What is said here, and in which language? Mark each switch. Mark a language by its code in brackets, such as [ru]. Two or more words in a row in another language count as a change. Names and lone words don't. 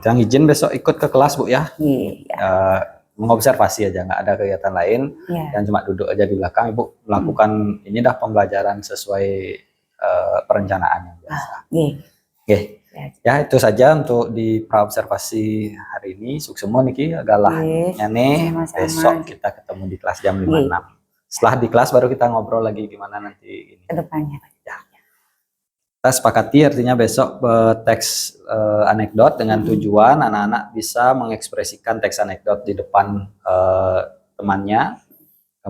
[id] Yang izin besok ikut ke kelas Bu ya. Iya. Mengobservasi aja, nggak ada kegiatan lain. Dan cuma duduk aja di belakang Ibu melakukan ini dah pembelajaran sesuai perencanaan yang biasa. Oke. Ya itu saja untuk di praobservasi hari ini. Suksemo niki agalah nyane. Besok kita ketemu di kelas jam 5.06. Setelah di kelas baru kita ngobrol lagi gimana nanti ini kedepannya. Ya. Kita sepakati artinya besok teks anekdot dengan tujuan anak-anak bisa mengekspresikan teks anekdot di depan temannya.